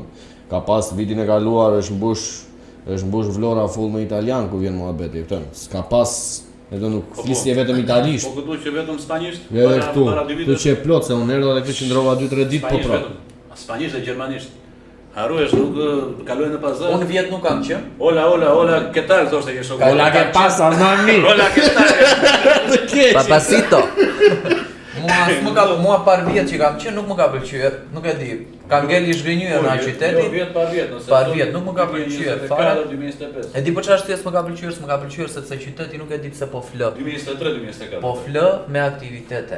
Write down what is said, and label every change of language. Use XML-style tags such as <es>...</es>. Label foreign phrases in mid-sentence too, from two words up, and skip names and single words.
<sq>Ka pas vitin e kaluar është mbush vlora full me italian ku vjen muhabeti, kupton? S'ka pas, edhe nuk flisje vetëm italisht. Po këtu që vetëm spanjisht. Edhe këtu, para dy këtu viteve, që e plot se unë erdha dhe këtu qëndrova 2-3 ditë po spanjisht prap. vetëm. Spanjisht dhe gjermanisht. Haruesh nuk kaloj në pazar. Unë vjet nuk kam qenë.</sq> <es>Hola, ¿qué tal?</es> <sq>Thoshte që shoku.</sq> <es>Hola, ¿qué pasa, mami? Hola, ¿qué tal? Papasito.</es> <sq>Mua par vjet që kam qenë nuk më ka pëlqyer, nuk e di. Kam ngel i zhgënjyer në Jo, qyteti. vjet pa vjet, nëse. Par vjet, nuk më ka pëlqyer fare. 2025. E di për çfarë shtesë më ka pëlqyer, s'më ka pëlqyer sepse qyteti nuk e di pse po flë. 2023-2024. Po flë me aktivitete.</sq>